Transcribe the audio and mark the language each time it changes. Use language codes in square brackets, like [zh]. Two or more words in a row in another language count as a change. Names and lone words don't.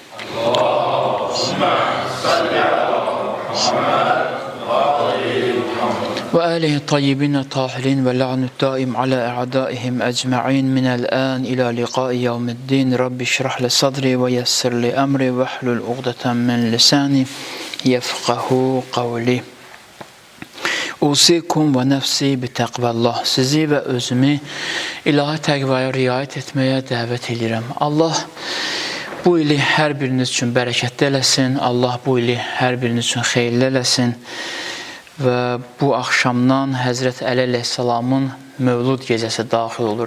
[ar] وآله الطيبين الطاهرين واللعن الدائم على أعدائهم أجمعين من الآن إلى لقاء يوم الدين. رب اشرح لي صدري ويسر لي أمري واحلل عقدة من لساني يفقهوا قولي. أوصيكم ونفسي بتقوى الله. [az] Sizi ve özümü ilahi təqvaya riayət etməyə dəvət edirəm. Allah bu ili hər biriniz üçün bərəkətli eləsin. Allah bu ili hər biriniz üçün xeyirli eləsin. Və bu axşamdan Həzrət Əli əleyhissalamın Mövlud gecəsi daxil olur.